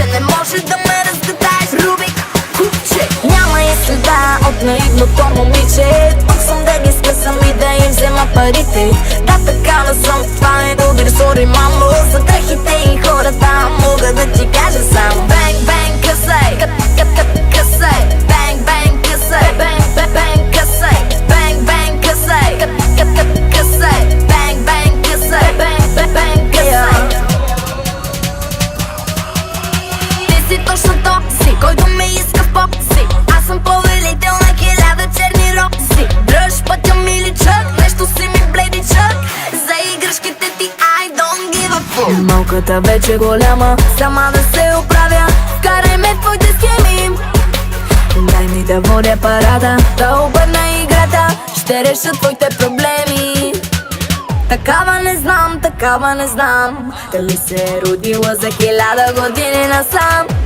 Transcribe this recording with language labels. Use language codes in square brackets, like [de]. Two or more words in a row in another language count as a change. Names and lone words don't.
[bg] Не може да ме разгадаеш, Рубик, купче. Няма и следа от наивното момиче. Тук съм да ги скъсам и да им взема парите. Да, такава съм, това не добир, сори мамо. За дрехите и хората мога да ти кажа само бенг, бенг, късай, късай. Бенг, бенг, късай, бенг, бенг, късай. Бенг, бенг, късай, късай. Бенг, бенг, късай, бенг, бенг, късай. Ти си точно топси, който ме иска в попси. Аз съм повелител на 1000 черни рози. Дръж пътя ми личък, нещо си ми бледичък. За играшките ти [en] I don't give a fuck. [bg] Малката вече голяма, сама да се оправя. Вкарай ме в твоите схеми. Дай ми да водя парада, да обърна играта. Ще реша твоите проблеми. Такава не знам. Дали се е родила за 1000 години насам.